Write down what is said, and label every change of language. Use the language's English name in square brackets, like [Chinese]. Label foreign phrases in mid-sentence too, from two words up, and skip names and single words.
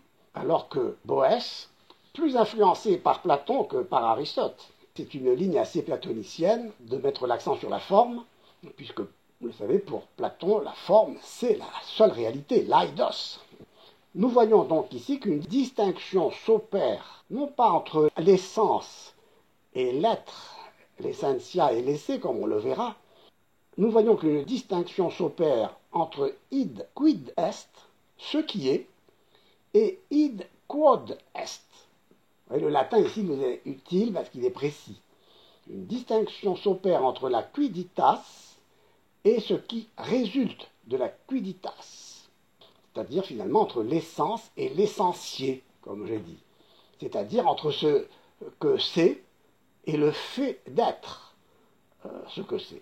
[French] Alors que Boès, plus influencé par Platon que par Aristote, c'est une ligne assez platonicienne de mettre l'accent sur la forme, puisque, vous le savez, pour Platon, la forme, c'est la seule réalité, l'aidos. Nous voyons donc ici qu'une distinction s'opère, non pas entre l'essence et l'être, l'essentia et l'essai, comme on le verra. Nous voyons qu'une distinction s'opère entre [Latin] id quid est, [French] ce qui est, et [Latin] id quod est. [French] Le latin ici nous est utile parce qu'il est précis. Une distinction s'opère entre la quiditas et ce qui résulte de la quiditas, c'est-à-dire finalement entre l'essence et l'essentier, comme j'ai dit, c'est-à-dire entre ce que c'est et le fait d'être ce que c'est.